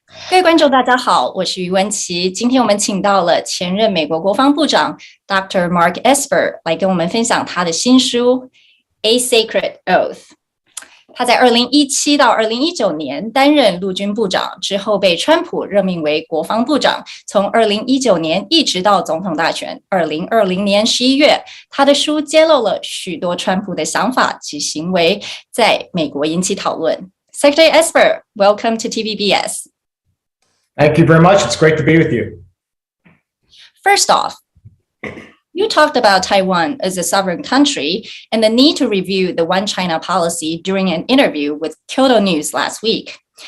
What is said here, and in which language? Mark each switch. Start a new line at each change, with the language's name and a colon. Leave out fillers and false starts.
Chinese: 各位观众，大家好，我是于文琪。今天我们请到了前任美国国防部长 Dr. Mark Esper 来跟我们分享他的新书《A Sacred Oath》。他在2017到2019年担任陆军部长，之后被川普任命为国防部长，从2019年一直到总统大选2020年11月，他的书揭露了许多川普的想法及行为，在美国引起讨论。
English: Secretary Esper, welcome to TVBS. Thank you very much. It's great to be with you. First off, you talked about Taiwan as a sovereign country and the need to review the One China policy during an interview with Kyodo News last week.